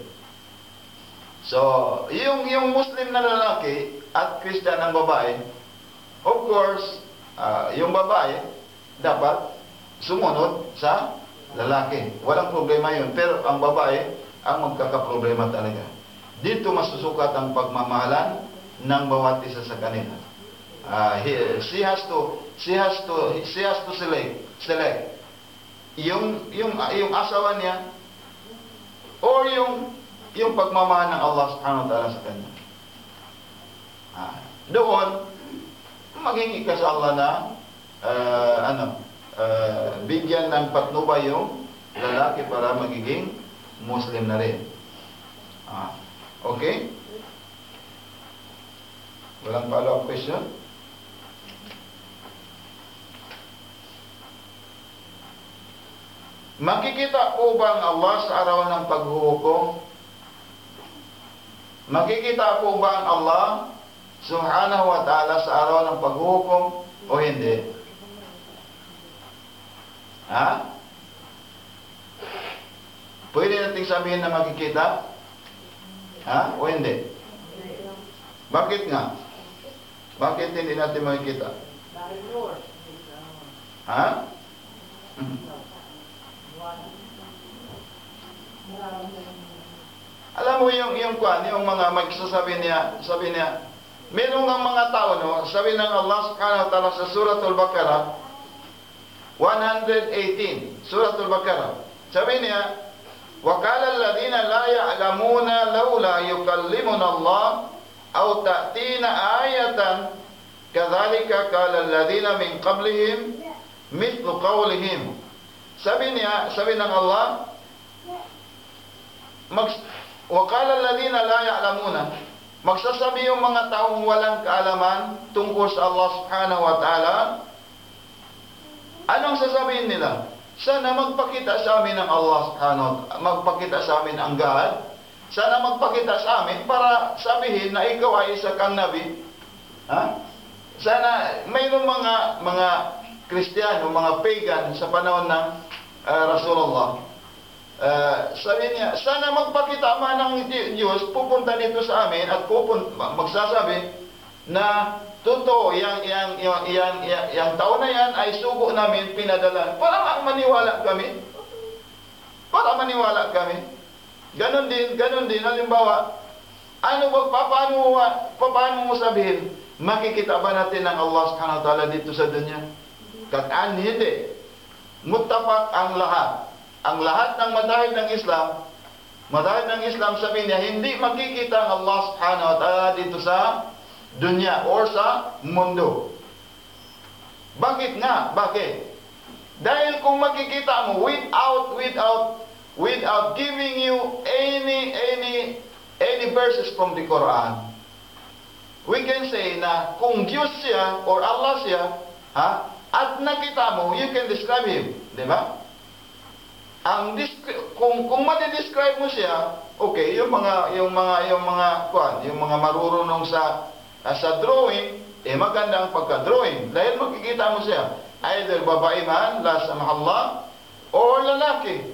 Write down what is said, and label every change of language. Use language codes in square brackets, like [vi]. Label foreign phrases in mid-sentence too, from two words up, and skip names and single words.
[tl] So, yung Muslim na lalaki at Christian ang babae, of course, yung babae dapat sumunod sa lalaki. Walang problema yun. Pero ang babae ang magkakaproblema talaga. Dito masusukat ang pagmamahalan ng bawat isa sa kanila. [en] She has to select [tl] yung asawa niya or yung pagmamahal ng Allah [ar] سبحانه وتعالى [tl] sa kanya. Doon maghingi ka sa Allah na bigyan ng patnubay yung lalaki para magiging Muslim na rin. Okay? Walang follow-up question? Makikita po ba ang Allah sa araw ng paghuhukom? Makikita po ba ang Allah [ar] سبحانه وتعالى [tl] sa araw ng paghuhukom o hindi? Pwede nating sabihin na makikita? O hindi? Bakit nga? Bakit hindi natin makikita? Alam mo yung mga magsasabi niya, sabi niya, meron ng mga tao, no, sabi ng Allah [ar] سبحانه وتعالى [tl] sa Suratul Baqarah 118, Suratul Baqarah, sabi niya, [ar] وَقَالَ الَّذِينَ لَا يَعْلَمُونَ لَوْلَا يُكَلِّمُنَ اللَّهُ أَوْ تَأْتِينَ آيَةً كَذَلِكَ قَالَ الَّذِينَ مِنْ قَبْلِهِمْ مِثْلُ قَوْلِهِمْ. [tl] Sabi ng Allah, [ar] وَقَالَ الَّذِينَ لَا يَعْلَمُونَ, [tl] magsasabi yung mga taong walang kaalaman tungkol sa Allah [ar] سبحانه وتعالى, [tl] anong sasabihin nila? Sana magpakita sa amin ang Allah [ar] سبحانه وتعالى, [tl] magpakita sa amin ang God, sana magpakita sa amin para sabihin na ikaw ay isa kang nabi. Sana mayroong mga Kristiyano, mga pagan sa panahon ng Rasulullah. Sabi niya, sana magpakita man ng Diyos, pupunta dito sa amin at magsasabi na totoo, yang taon na yan ay sugo namin pinadala. Para maniwala kami. Ganon din, halimbawa, paano mo sabihin, makikita ba natin ang Allah [ar] سبحانه وتعالى [tl] dito sa dunya? Kataan, hindi. Muttapak ang lahat. Ang lahat ng madahil ng Islam, sabi niya, hindi makikita ang Allah [ar] سبحانه وتعالى [tl] dito sa dunya or sa mundo. Bakit nga? Bakit? Dahil kung makikita mo [en] without giving you any verses from the Quran, we can say [tl] na kung Diyos siya or Allah siya, at nakita mo, [en] you can describe Him. [tl] Diba? Kung ma-describe mo siya, okay, yung mga marurunong sa drawing, maganda ang pagka-drawing. Dahil makikita mo siya, either babae man, [ar] لا سمح الله, [tl] or lalaki.